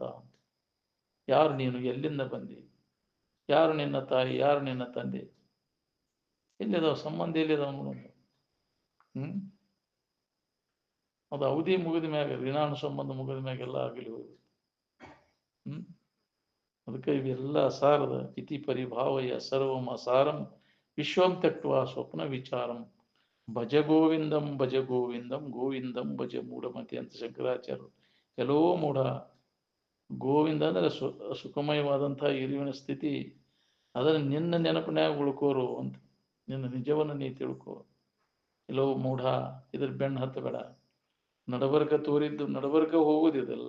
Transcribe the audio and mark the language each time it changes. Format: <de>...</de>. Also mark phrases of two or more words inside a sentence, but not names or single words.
<kn>ಯಾರು ನೀನು? ಎಲ್ಲಿಂದ ಬಂದಿ? ಯಾರು ನಿನ್ನ ತಾಯಿ? ಯಾರು ನಿನ್ನ ತಂದೆ? ಎಲ್ಲಿದಾವ ಸಂಬಂಧ? ಎಲ್ಲಿದಾವ ನೋಡೋಣ. ಅದು ಅವಧಿ ಮುಗಿದ ಮ್ಯಾಗ, ಋಣಾನು ಸಂಬಂಧ ಮುಗಿದ ಮ್ಯಾಗೆಲ್ಲ ಆಗಲಿ ಹೋಗಿ. ಅದಕ್ಕೆ ಇವೆಲ್ಲ ಅಸಾರದ</kn> <sa>ಇತಿ ಪರಿಭಾವಯ ಸರ್ವಂ ಅಸಾರಂ ವಿಶ್ವಂ ತ್ಯಕ್ವಾ ಸ್ವಪ್ನ ವಿಚಾರಂ ಭಜ ಗೋವಿಂದಂ ಭಜ ಗೋವಿಂದಂ ಗೋವಿಂದಂ ಭಜ ಮೂಢಮತಿ</sa> <kn>ಅಂತ ಶಂಕರಾಚಾರ್ಯರು. ಎಲ್ಲೋ ಮೂಢ, ಗೋವಿಂದ ಅಂದ್ರೆ ಸುಖಮಯವಾದಂತಹ ಇರುವಿನ ಸ್ಥಿತಿ. ಅದನ್ನು ನಿನ್ನ ನೆನಪಿನ್ಯಾಗ ಉಳ್ಕೋರು ಅಂತ. ನಿನ್ನ ನಿಜವನ್ನು ನೀ ತಿಳ್ಕೋ. ಎಲ್ಲೋ ಮೂಢ, ಇದ್ರ ಬೆನ್ನು ಹತ್ತಬೇಡ. ನಡಬರ್ಕ ತೋರಿದ್ದು ನಡಬರ್ಕ ಹೋಗುದು ಇದೆಲ್ಲ.</kn>